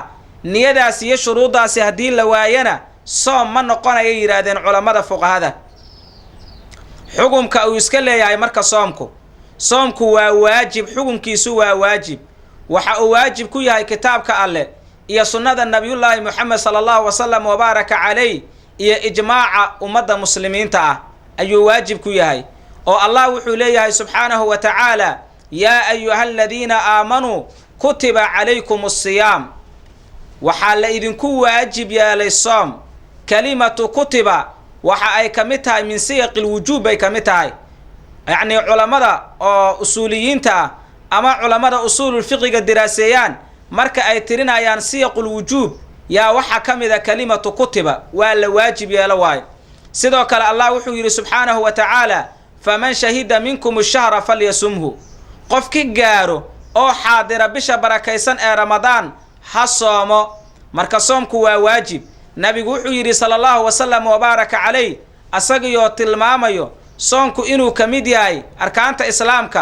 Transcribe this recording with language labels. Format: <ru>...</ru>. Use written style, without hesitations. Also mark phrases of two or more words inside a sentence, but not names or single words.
<so>niyadaas iyo shuruudaasi haddii la waayana soom ma noqonayo yiraahdeen culimada fuqahada. xukunka uu iska leeyahay marka soomku waa waajib, xukunkiisu waa waajib. waxa uu waajib ku yahay kitaabka Alle iyo sunnada nabiyullaahi Muhammad</so> <ar>صلى الله وسلم وبارك عليه</ar> <so>iyo ijmaaca ummadda muslimiinta ah ayuu waajib ku yahay. oo Allah wuxuu leeyahay</so> <ar>سبحانه وتعالى, يا أيها الذين آمنوا كتب عليكم الصيام.</ar> <so>waxaa la idinku waajib yeelay soom.</so> <ar>كلمة كتب</ar> <so>waxa ay ka mid tahay</so> <ar>من سياق الوجوب</ar> <so>bay ka mid tahay. yacni culamada oo usuuliyiinta ama culamada usuulul fiqiga diraaseeyaan marka ay tirinayaan</so> <ar>سياق الوجوب</ar> <so>yaa waxa ka mid ah</so> <ar>كلمة كتب,</ar> <so>waa la waajib yeelo waayo. sidoo kale Allah wuxuu yiri</so> <ar>سبحانه وتعالى, فمن شهد منكم الشهر فليصمه.</ar> <so>qofki gaaro oo xaadira bisha barakaysan ee Ramadaan ha soomo. marka soomku waa waajib. nabigu wuxuu yiri</so> <ar>صلى الله وسلم وبارك عليه,</ar> <so>asagoo tilmaamayo soonku inuu ka mid yahay arkaanta islaamka.</so>